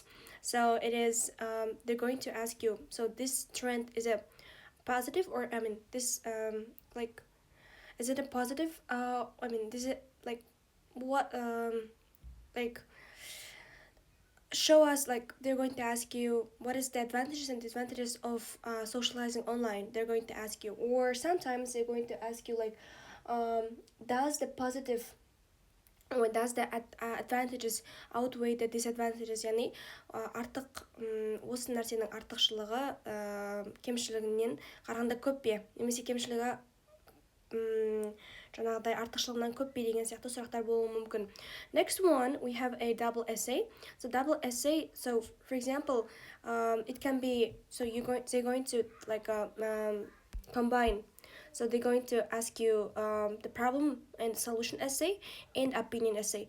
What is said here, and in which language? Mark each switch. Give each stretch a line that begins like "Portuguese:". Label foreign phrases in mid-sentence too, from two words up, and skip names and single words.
English: So it is they're going to ask you, so this trend is a positive, or I mean this like, is it a positive I mean this is like what like show us, like they're going to ask you what is the advantages and disadvantages of socializing online. They're going to ask you, or sometimes they're going to ask you like, does the positive or does the advantages outweigh the disadvantages,
Kazakh: яғни артық осы нәрсенің артықшылығы кемшілігінен қарағанда көп пе, немесе кемшілігі жаңағыдай артықшылығынан көп пе деген сияқты сұрақтар болуы мүмкін.
English: Next one, we have a double essay. So double essay, so for example, it can be, so they're going to like combine. So they're going to ask you the problem and solution essay and opinion essay.